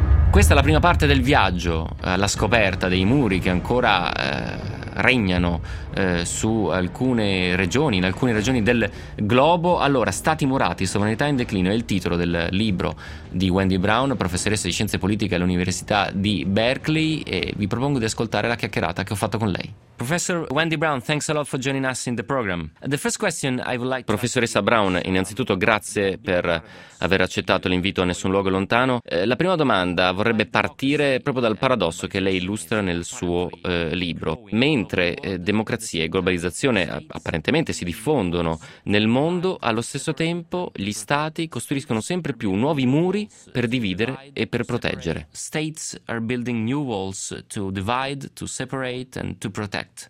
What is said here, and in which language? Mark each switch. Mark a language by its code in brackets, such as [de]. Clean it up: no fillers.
[it] Questa è la prima parte del viaggio, la scoperta dei muri che ancora regnano su alcune regioni, in alcune regioni del globo. Allora, Stati murati, sovranità in declino è il titolo del libro di Wendy Brown, professoressa di scienze politiche all'Università di Berkeley, e vi propongo di ascoltare la chiacchierata che ho fatto con lei. [en] Professor Wendy Brown, thanks a lot for joining us in the program. The first question I would like. [it] Professoressa Brown, innanzitutto grazie per aver accettato l'invito a Nessun Luogo Lontano. La prima domanda vorrebbe partire proprio dal paradosso che lei illustra nel suo libro. Mentre democrazia e globalizzazione apparentemente si diffondono nel mondo, allo stesso tempo gli stati costruiscono sempre più nuovi muri per dividere e per proteggere. [en] States are building new walls to divide, to separate and to protect.